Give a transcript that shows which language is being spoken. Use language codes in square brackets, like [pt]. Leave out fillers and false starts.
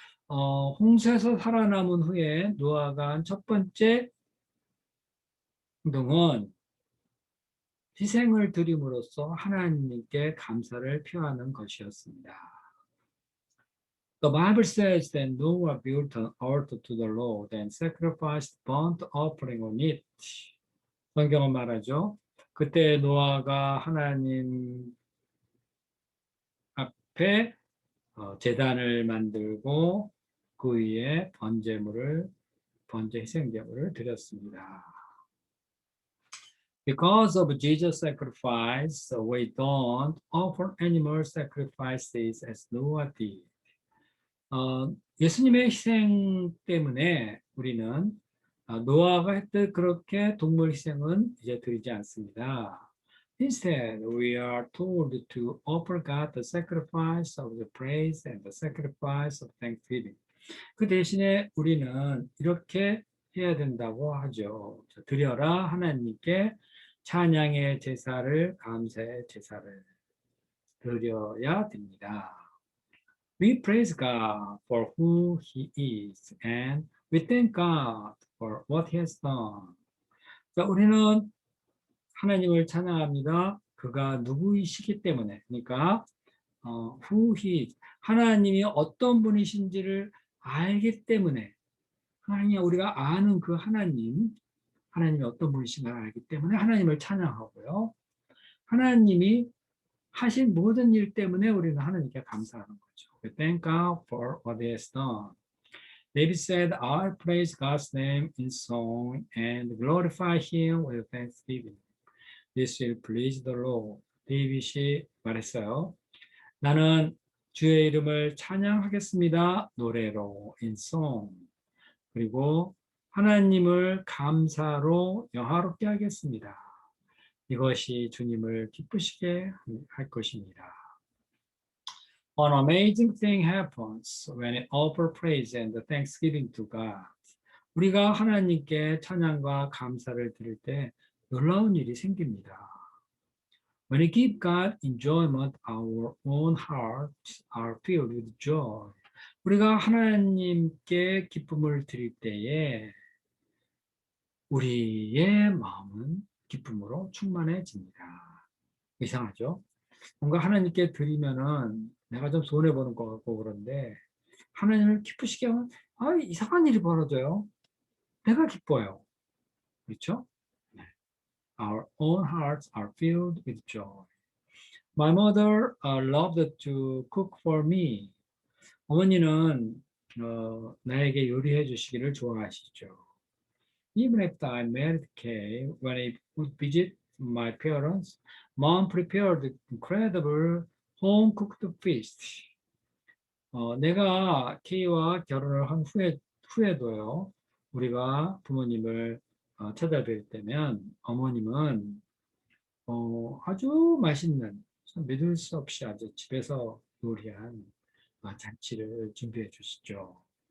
[ko] 홍수에서 살아남은 후에 노아가 한 첫 번째 행동은 희생을 드림으로써 하나님께 감사를 표하는 것이었습니다. [en] The Bible says that Noah built an altar to the Lord and sacrificed burnt offering on it. [ko] 성경은 말하죠. 그때 노아가 하나님 앞에 제단을 만들고 그 위에 번제 희생제물을 드렸습니다. [en] Because of Jesus' sacrifice, we don't offer animal sacrifices as Noah did. [ko] 예수님의 희생 때문에 우리는 노아가 했듯 그렇게 동물 희생은 이제 드리지 않습니다. [en] Instead, we are told to offer God the sacrifice of the praise and the sacrifice of thanksgiving. [ko] 그 대신에 우리는 이렇게 해야 된다고 하죠. 드려라 하나님께 찬양의 제사를, 감사의 제사를 드려야 됩니다. [en] We praise God for who He is, and we thank God for what He has done. [ko] 자, 우리는 하나님을 찬양합니다. 그가 누구이시기 때문에, 그러니까 [en] who He is, [ko] 하나님이 어떤 분이신지를 알기 때문에, 하나님 우리가 아는 그 하나님이 어떤 분이신가를 알기 때문에 하나님을 찬양하고요. 하나님이 하신 모든 일 때문에 우리는 하나님께 감사하는 거죠. [en] We thank God for what He has done. David said, "I'll praise God's name in song and glorify Him with thanksgiving. This will please the Lord." [ko] 데이빗이 말했어요. 나는 주의 이름을 찬양하겠습니다. 노래로, [en] in song. [ko] 그리고 하나님을 감사로 영화롭게 하겠습니다. 이것이 주님을 기쁘시게 할 것입니다. [en] An amazing thing happens when we offer praise and thanksgiving to God. [ko] 우리가 하나님께 찬양과 감사를 드릴 때 놀라운 일이 생깁니다. [en] When we give God enjoyment, our own hearts are filled with joy. [ko] 우리가 하나님께 기쁨을 드릴 때에 우리의 마음은 기쁨으로 충만해집니다. 이상하죠? 뭔가 하나님께 드리면은 내가 좀 손해보는 것 같고 그런데 하나님을 기쁘시게 하면 이상한 일이 벌어져요. 내가 기뻐요. 그렇죠? 네. [en] Our own hearts are filled with joy. My mother loved to cook for me. [ko] 어머니는 나에게 요리해 주시기를 좋아하시죠. [en] Even after I married Kay, when I would visit my parents, Mom prepared incredible home-cooked feast. [ko] 내가 K와 결혼을 한 후에도요, 우리가 부모님을 찾아뵐 때면 어머님은 아주 맛있는, 믿을 수 없이 아주 집에서 요리한 잔치를 준비해 주시죠.